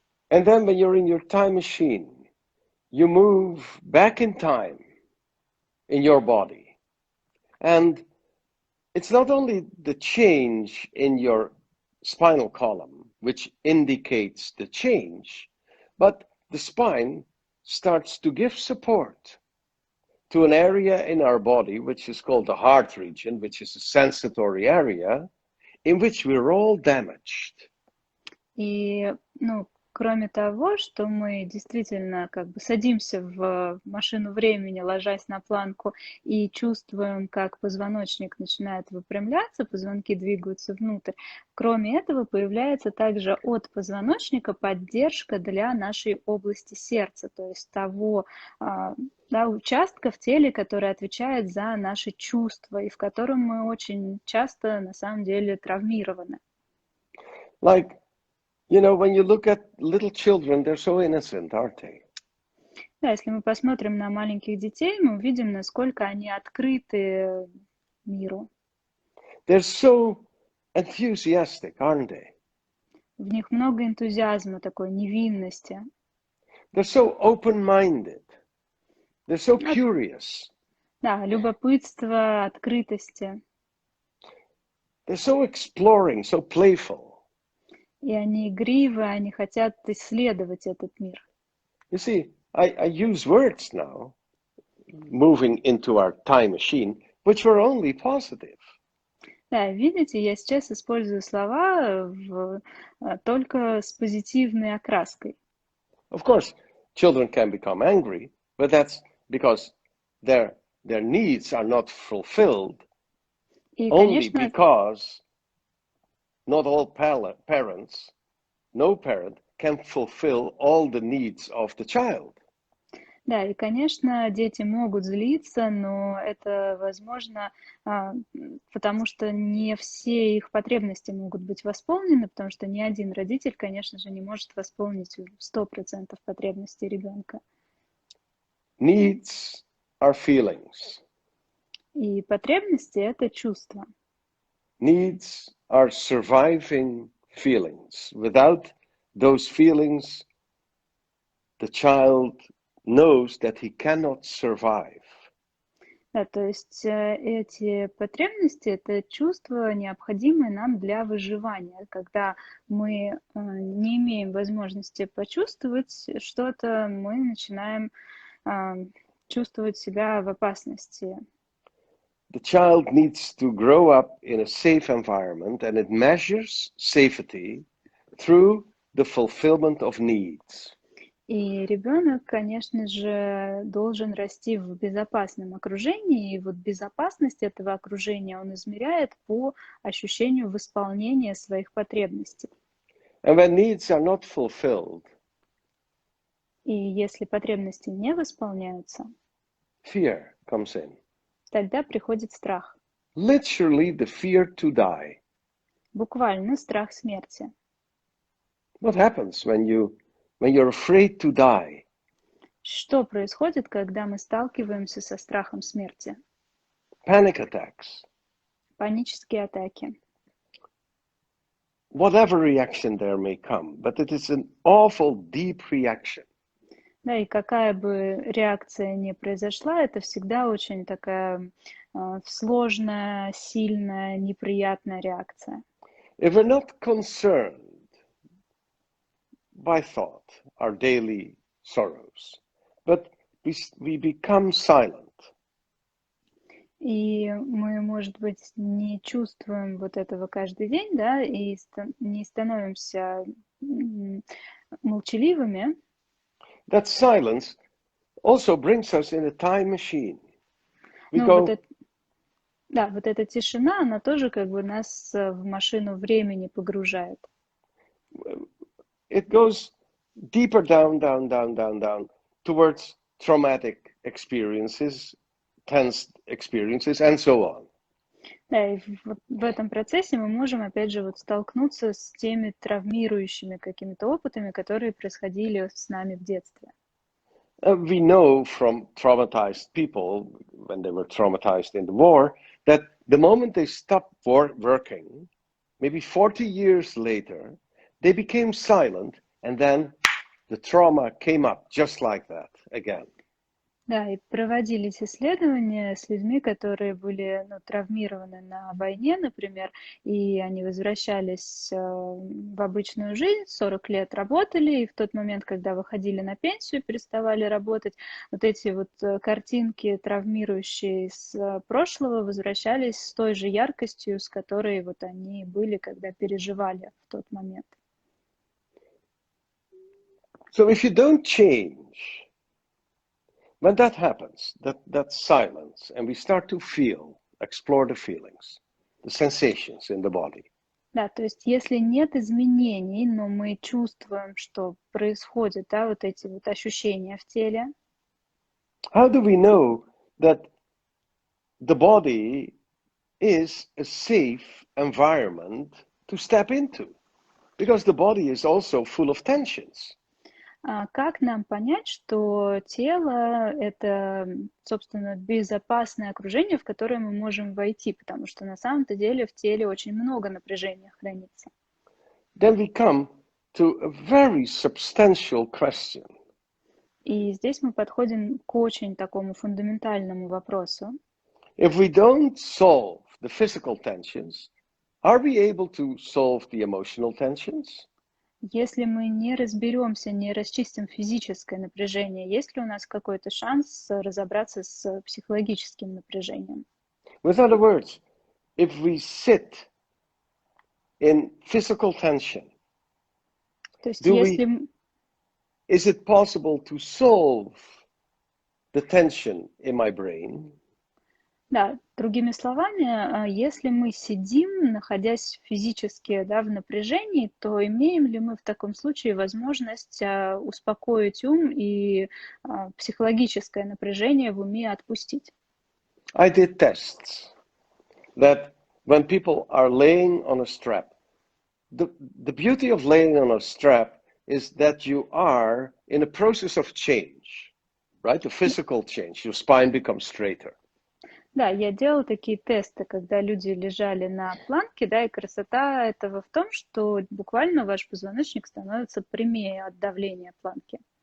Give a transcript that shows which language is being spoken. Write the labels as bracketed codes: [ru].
[en] And then when you're in your time machine, you move back in time in your body. And it's not only the change in your spinal column, which indicates the change, but the spine starts to give support to an area in our body, which is called the heart region, which is a sensory area, in which we're all damaged. [ru] И, ну, кроме того, что мы действительно как бы садимся в машину времени, ложась на планку, и чувствуем, как позвоночник начинает выпрямляться, позвонки двигаются внутрь. Кроме этого, появляется также от позвоночника поддержка для нашей области сердца, то есть того, да, участка в теле, который отвечает за наши чувства, и в котором мы очень часто на самом деле травмированы. [en] Like, you know, when you look at little children, they're so innocent, aren't they? [ru] Да, если мы посмотрим на маленьких детей, мы увидим, насколько они открыты миру. [en] They're so enthusiastic, aren't they? [ru] В них много энтузиазма, такой невинности. [en] They're so open-minded. They're so curious. [ru] Да, любопытство, открытости. [en] They're so exploring, so playful. [ru] И они игривы, они хотят исследовать этот мир. [en] You see, I use words now, moving into our time machine, which were only positive. [ru] Да, видите, я сейчас использую слова только с позитивной окраской. [en] Of course, children can become angry, but that's because their needs are not fulfilled [ru] И, [en] only [ru] конечно, [en] because not all parents, no parent can fulfill all the needs of the child. [ru] да, и, конечно, дети могут злиться, но это возможно, потому что не все их потребности могут быть восполнены, потому что ни один родитель, конечно же, не может восполнить 100% потребностей ребенка. [en] Needs are feelings. [ru] И потребности — это чувства. [en] Needs are surviving feelings. Without those feelings, the child knows that he cannot survive. [ru] Да, то есть эти потребности — это чувства, необходимые нам для выживания. Когда мы не имеем возможности почувствовать что-то, мы начинаем чувствовать себя в опасности. [en] The child needs to grow up in a safe environment, and it measures safety through the fulfillment of needs. [ru] И ребенок, конечно же, должен расти в безопасном окружении, и вот безопасность этого окружения он измеряет по ощущению восполнения своих потребностей. [en] And when needs are not fulfilled, [ru] И если потребности не восполняются, [en] fear comes in. [ru] тогда приходит страх. [en] Literally the fear to die. [ru] Буквально страх смерти. [en] What happens when you're afraid to die? [ru] Что происходит, когда мы сталкиваемся со страхом смерти? [en] Panic attacks. [ru] Панические атаки. [en] Whatever reaction there may come, but it is an awful deep reaction. [ru] Да, и какая бы реакция ни произошла, это всегда очень такая сложная, сильная, неприятная реакция. [en] If we're not concerned by thought, our daily sorrows, but we become silent. [ru] И мы, может быть, не чувствуем вот этого каждый день, да, и не становимся молчаливыми. [en] That silence also brings us in a time machine. We [ru] Но [en] go, [ru] вот вот эта тишина, она тоже как бы нас в машину времени погружает. [en] it goes deeper down towards traumatic experiences, tense experiences, and so on. [ru] Да, и в этом процессе мы можем, опять же, вот столкнуться с теми травмирующими какими-то опытами, которые происходили с нами в детстве. [en] We know from traumatized people, when they were traumatized in the war, that the moment they stopped working, maybe 40 years later, they became silent, and then the trauma came up just like that again. [ru] Да, и проводились исследования с людьми, которые были травмированы на войне, например, и они возвращались в обычную жизнь, 40 лет работали, и в тот момент, когда выходили на пенсию, переставали работать, вот эти вот картинки, травмирующие из прошлого, возвращались с той же яркостью, с которой вот они были, когда переживали в тот момент. [en] So if you don't change, when that happens, that silence, and we start to explore the feelings, the sensations in the body. [ru] Да, то есть если нет изменений, но мы чувствуем, что происходят, да, вот эти вот ощущения в теле. [en] How do we know that the body is a safe environment to step into? Because the body is also full of tensions. [ru] Как нам понять, что тело — это, собственно, безопасное окружение, в которое мы можем войти, потому что на самом-то деле в теле очень много напряжения хранится. [en] Then we come to a very substantial question. [ru] И здесь мы подходим к очень такому фундаментальному вопросу. [en] If we don't solve the physical tensions, are we able to solve the emotional tensions? [ru] Если мы не разберемся, не расчистим физическое напряжение, есть ли у нас какой-то шанс разобраться с психологическим напряжением? [en] With other words, if we sit in physical tension, [ru] То есть если... [en] is it possible to solve the tension in my brain? [ru] Да, другими словами, если мы сидим, находясь физически, да, в напряжении, то имеем ли мы в таком случае возможность успокоить ум и психологическое напряжение в уме отпустить? [en] I did tests that when people are laying on a strap, the beauty of laying on a strap is that you are in a process of change, right? A physical change. Your spine becomes straighter. [ru] Да, я делала такие тесты, когда люди лежали на планке, да, и красота этого в том, что буквально ваш позвоночник становится прямее от давления планки.